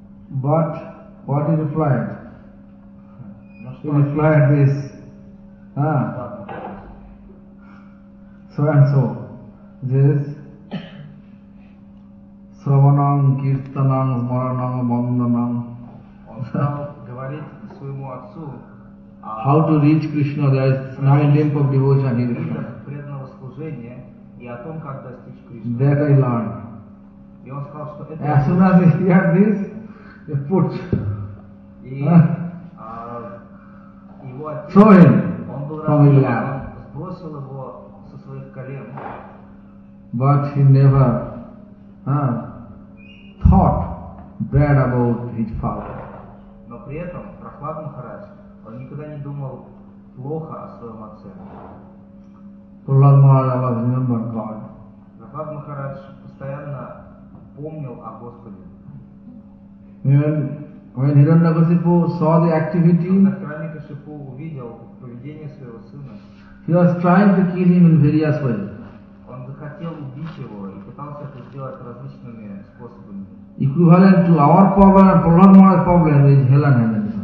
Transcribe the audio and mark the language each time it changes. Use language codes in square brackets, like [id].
[en] But what he replied? He replied this. So and so. This. [sa] Сраванам, киртанам, смаранам, банданам. [ru] Он стал говорить своему отцу, [en] how to reach Krishna, there is nine limbs of devotion here. [ru] Преданного служения и о том, как достичь [en] Кришны. That I learned. [ru] И он сказал, что это... [en] As soon as he heard this, he put... [ru] И его отец... [en] Throw him from his lap. [ru] Он был разбит, он сбросил его со своих колен. [en] But he never thought bad about his father. [ru] Но при этом Прохлад Махарадж, он никогда не думал плохо о своем отце. [en] Prahlad Maharaj remembered God. [ru] Prahlad Maharaj постоянно помнил о Господе. [en] When Hiranyakashipu saw the activity, [ru] Hiranyakashipu увидел поведение своего сына. [en] He was trying to kill him in various ways. [ru] Он захотел убить его и пытался это сделать различными способами. [en] Equivalent to our problem and Prahlad Maharaj's problem is hell and heaven.